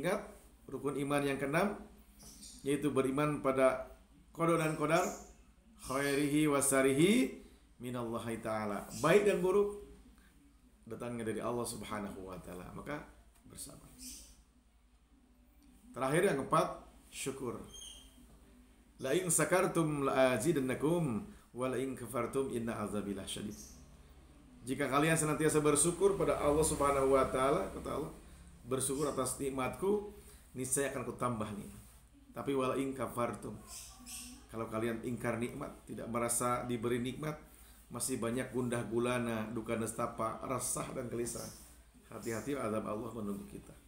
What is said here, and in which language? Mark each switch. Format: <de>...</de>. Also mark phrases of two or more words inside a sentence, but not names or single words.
<id>Ingat, rukun iman yang keenam, yaitu beriman pada qada dan qadar,</id> <ar>خيره وشره من الله تعالى.</ar> <id>Baik dan buruk datangnya dari Allah</id> <ar>سبحانه وتعالى,</ar> <id>maka bersabar. Terakhir yang keempat, syukur.</id> <ar>لئن شكرتم لأزيدنكم ولئن كفرتم إن عذابي لشديد.</ar> <id>Jika kalian senantiasa bersyukur pada Allah</id> <ar>سبحانه وتعالى,</ar> <id>kata Allah, bersyukur atas nikmatku, niscaya akan kutambah nikmat. Tapi</id> <ar>ولئن كفرتم,</ar> <id>kalau kalian ingkar nikmat, tidak merasa diberi nikmat, masih banyak gundah gulana, duka nestapa, resah dan gelisah, hati-hati, azab Allah menunggu kita.</id>